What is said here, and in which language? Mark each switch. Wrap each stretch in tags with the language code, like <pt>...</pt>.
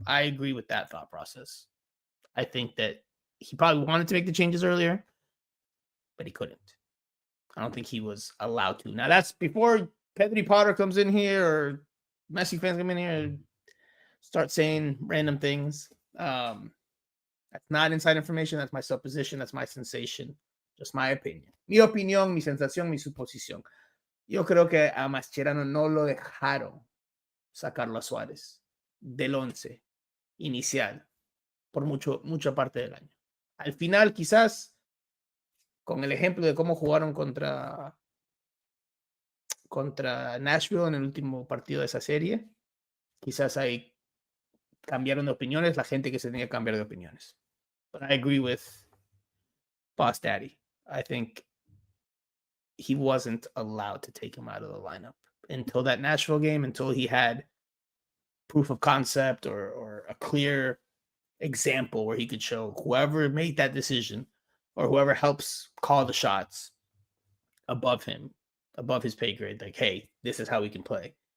<en>I agree with that thought process. I think that he probably wanted to make the changes earlier, but he couldn't. I don't think he was allowed to. Now, that's before Pedri Potter comes in here or Messi fans come in here and start saying random things. That's not inside information. That's my supposition. That's my sensation. Just my opinion.</en> <es>Mi opinión, mi sensación, mi suposición. Yo creo que a Mascherano no lo dejaron sacarlo a Suárez del 11 inicial por mucha parte del año. Al final, quizás, con el ejemplo de cómo jugaron contra Nashville en el último partido de esa serie, quizás ahí cambiaron de opiniones la gente que se tenía que cambiar de opiniones.</es> <en>But I agree with Boss Daddy. I think he wasn't allowed to take him out of the lineup until that Nashville game, until he had proof of concept or a clear example where he could show whoever made that decision or whoever helps call the shots above him, above his pay grade, like, hey, this is how we can play.</en>